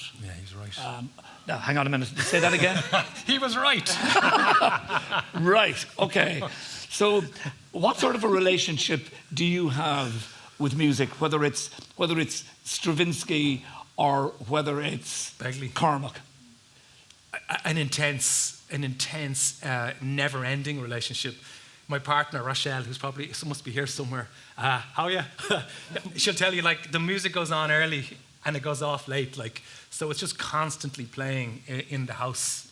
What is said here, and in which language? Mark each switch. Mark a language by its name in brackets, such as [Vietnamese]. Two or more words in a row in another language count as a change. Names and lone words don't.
[English] Yeah, he's right. Now, hang on a minute, say that again? He was right. Right, okay. So what sort of a relationship do you have with music, whether it's Stravinsky or whether it's Begley. Cormac? An intense, never-ending relationship. My partner, Rochelle, who's probably must be here somewhere, how are you? She'll tell you, like, the music goes on early and it goes off late, like, so it's just constantly playing in the house.